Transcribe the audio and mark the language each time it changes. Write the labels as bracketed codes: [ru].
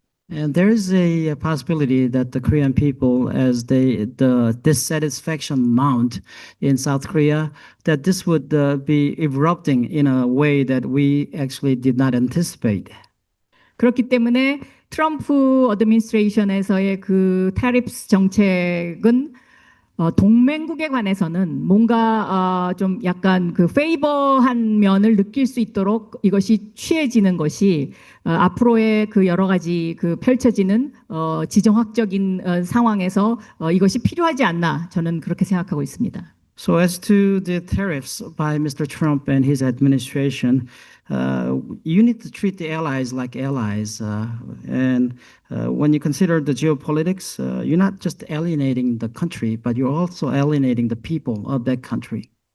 [en] And there is a possibility that the Korean people, as the dissatisfaction mount in South Korea, that this would be erupting in a way that we actually did not anticipate. [ko] 그렇기 때문에 트럼프 어드미니스트레이션에서의 그 타리프스 정책은 동맹국에 관해서는 뭔가 좀 약간 그 페이버한 면을 느낄 수 있도록 이것이 취해지는 것이 앞으로의 그 여러 가지 그 펼쳐지는 지정학적인 상황에서 이것이 필요하지 않나 저는 그렇게 생각하고 있습니다. [en] So as to the tariffs by Mr. Trump and his administration, you need to treat the allies like allies. And when you consider the geopolitics, you're not just alienating the country, but you're also alienating the people of that country.